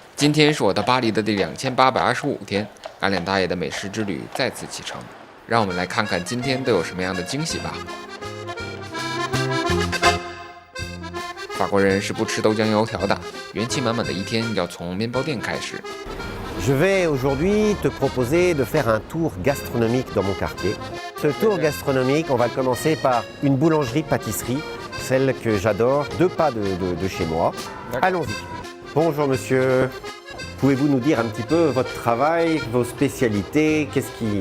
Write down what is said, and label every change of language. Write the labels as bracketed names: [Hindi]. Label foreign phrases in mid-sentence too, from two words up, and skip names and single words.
[Chinese] 今天是我到巴黎的第2825天，干脸大爷的美食之旅再次启程，让我们来看看今天都有什么样的惊喜吧。法国人是不吃豆浆油条的，元气满满的一天要从面包店开始。 [French] Je vais aujourd'hui te proposer de faire un tour gastronomique dans mon quartier. Ce tour gastronomique, on va commencer par une boulangerie-pâtisserie, celle que j'adore, 2 pas de chez moi. Allons-y. Bonjour monsieur, pouvez-vous nous dire un petit peu votre travail, vos spécialités, qu'est-ce qui...